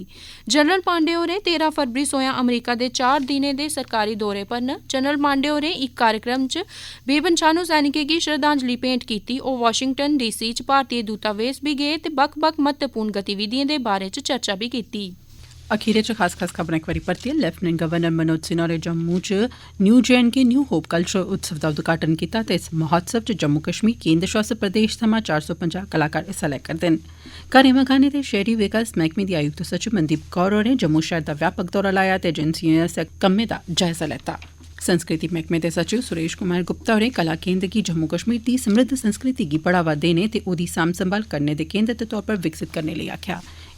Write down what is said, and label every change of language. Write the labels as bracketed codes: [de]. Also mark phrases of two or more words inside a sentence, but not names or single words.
[doi] जनरल पांडे होरें 13 फरवरी सोयां अमरीका दे 4 दिनें दे सरकारी दौरे पर न। जनरल पांडे होरें इक कार्यक्रम च बेपंछानू सैनिकें गी श्रद्धांजलि भेंट कीती। ओह् वाशिंगटन DC च भारतीय दूतावास बी गे ते बक्ख-बक्ख महत्वपूर्ण गतिविधियें दे बारे च चर्चा बी कीती। अखीरे च खास खबरें इक बारी परतियै लेफ्टिनेंट गवर्नर मनोज सिन्हा होरें जम्मू च न्यू JNK न्यू होप कल्चरल उत्सव दा उद्घाटन कीता ते इस महोत्सव च जम्मू कश्मीर केंद्र शासित प्रदेश थमां 450 कलाकार हिस्सा लै करदे न। घरें मकानें ते शहरी विकास मैह्कमे दी आयुक्त सचिव मनदीप कौर होरें जम्मू शैह्र दा व्यापक दौरा लाया ते एजेंसिएं आसेआ कम्में दा जायजा लैता। संस्कृति मैह्कमे दे सचिव सुरेश कुमार गुप्ता होरें कला केंद्र गी जम्मू कश्मीर दी समृद्ध संस्कृति गी बढ़ावा देने ते ओह्दी सांभ संभाल करने दे केंद्र दे तौर पर विकसित करने लेई आखेआ।